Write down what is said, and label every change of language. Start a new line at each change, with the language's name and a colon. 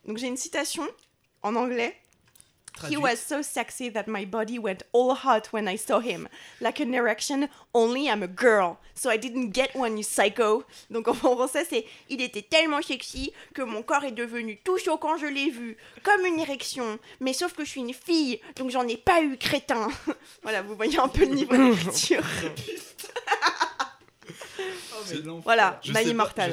French: Donc j'ai une citation en anglais. Traduite.
English: He was so sexy that my body went all hot when I saw him. Like an erection, only I'm a girl. So I didn't get one, you psycho.
French: Donc en français, c'est « Il était tellement sexy que mon corps est devenu tout chaud quand je l'ai vu, comme une érection. Mais sauf que je suis une fille, donc j'en ai pas eu, crétin. » Voilà, vous voyez un peu le niveau de lecture. Voilà, ma immortale.